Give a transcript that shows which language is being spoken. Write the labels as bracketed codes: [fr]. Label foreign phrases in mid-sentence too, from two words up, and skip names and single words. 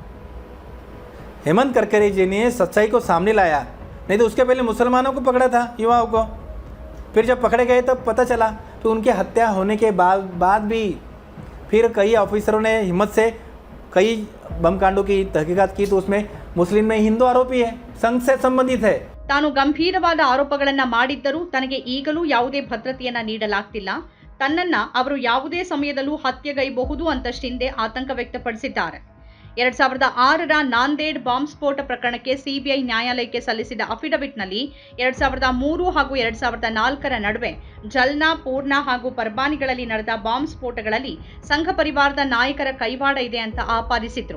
[hi] हेमंत करकरे जी ने सच्चाई को सामने लाया, नहीं तो उसके पहले मुसलमानों को पकड़ा था, युवाओं को। फिर जब पकड़े गए तब पता चला, तो उनकी हत्या होने के बाद भी फिर कई ऑफिसरों ने हिम्मत से कई बम कांडों की तहकीकात की, तो उसमें मुस्लिम में हिंदू आरोपी है, संघ से संबंधित है। [kn] ತಾನು ಗಂಭೀರವಾದ ಆರೋಪಗಳನ್ನ ಮಾಡಿದ್ದರೂ ತನಗೆ ಈಗಲೂ ಯಾವುದೇ ಭದ್ರತೆಯನ್ನ ನೀಡಲಾಗ್ತಿಲ್ಲ. ತನ್ನನ್ನ ಅವರು ಯಾವುದೇ ಸಮಯದಲ್ಲೂ ಹತ್ಯೆಗೈಯಬಹುದು ಅಂತ ಶಿಂದೆ ಆತಂಕ ವ್ಯಕ್ತಪಡಿಸಿದ್ದಾರೆ. 2006ರ ನಾಂದೇಡ್ ಬಾಂಬ್ ಸ್ಫೋಟ ಪ್ರಕರಣಕ್ಕೆ ಸಿಬಿಐ ನ್ಯಾಯಾಲಯಕ್ಕೆ ಸಲ್ಲಿಸಿದ ಅಫಿಡವಿಟ್ನಲ್ಲಿ 2003 ಹಾಗೂ 2004ರ ನಡುವೆ ಜಲ್ನಾ, ಪೂರ್ಣ ಹಾಗೂ ಪರ್ಬಾನಿಗಳಲ್ಲಿ ನಡೆದ ಬಾಂಬ್ ಸ್ಫೋಟಗಳಲ್ಲಿ ಸಂಘ ಪರಿವಾರದ ನಾಯಕರ ಕೈವಾಡ ಇದೆ ಅಂತ ಆಪಾದಿಸಿದ್ರು.